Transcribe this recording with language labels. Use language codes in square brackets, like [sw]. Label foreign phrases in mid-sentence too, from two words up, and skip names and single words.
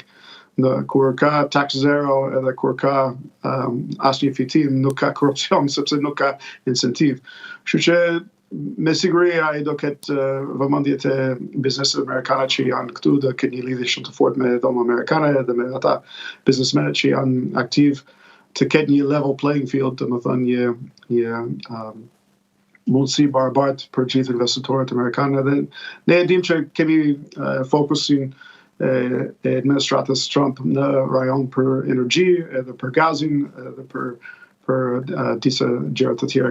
[sq] Kur ka tax zero edhe kur ka asnjë fitim, nuk ka korrupsion sepse nuk ka incentiv. Kështu që me siguri ai do ketë vëmendjet e biznesit amerikane që janë këtu, do ketë një lidhje shumë të fortë me dhomë amerikane edhe me ata biznesmenët që janë aktiv, të ketë një [en] level playing field, [sq] domethënë një mundësi barabartë për gjithë investitorët amerikanë. Dhe ne e dim që kemi fokusin e administratës Trump në rajon për energji, edhe për gazin, edhe për disa gjëra të tjera.